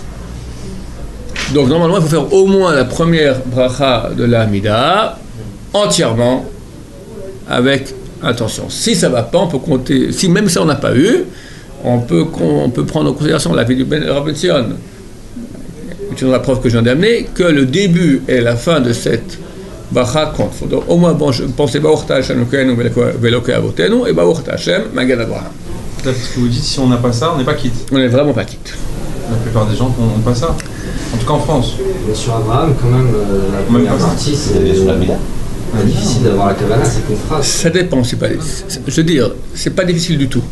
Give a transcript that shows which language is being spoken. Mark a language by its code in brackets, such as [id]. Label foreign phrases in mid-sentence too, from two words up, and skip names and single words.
[fr] Donc normalement, il faut faire au moins la première bracha de la Hamida entièrement avec attention. Si ça ne va pas, on peut compter. Si même ça on n'a pas eu, on peut prendre en considération la vie du Rabbi Tzion, utilisant la preuve que je viens d'amener, que le début et la fin de cette bracha comptent. Donc au moins, bon, je pensais [he] ברוך אתה השם אלוקינו ואלוקי אבותינו [fr] et [he] ברוך אתה השם מגן אברהם. [fr] Parce que vous dites, si on n'a pas ça, on n'est pas quitte. On n'est vraiment pas quitte. La plupart des gens n'ont pas ça. En tout cas en France. Mais sur Abraham, quand même, la première partie, c'est Sur la Mida. difficile d'avoir la Kavanah, c'est qu'une phrase. Ça dépend, je veux dire, c'est pas difficile du tout.